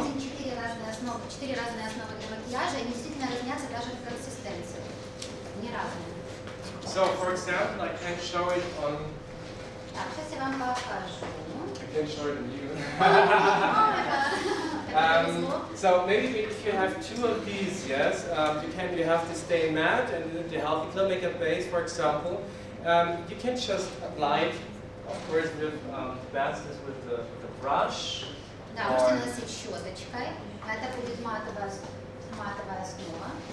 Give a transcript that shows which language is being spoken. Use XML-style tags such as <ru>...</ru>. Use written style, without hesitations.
<ru>мы видим 4 разные основы для макияжа, и они действительно разнятся даже в консистенции. Не разные.</ru> <en>So, for example, I can show it on.</en> <ru>Так, сейчас я вам покажу.</ru> <en>I can show it on you.</en> <ru>О, это повезло.</ru> <en>So maybe if you have 2 of these, yes, you have to stay matte and the healthy glow makeup base, for example. You can just apply it, of course, with best is with the brush.</en> <ru>Да, можете наносить щеточкой. Это будет матовая основа.</ru>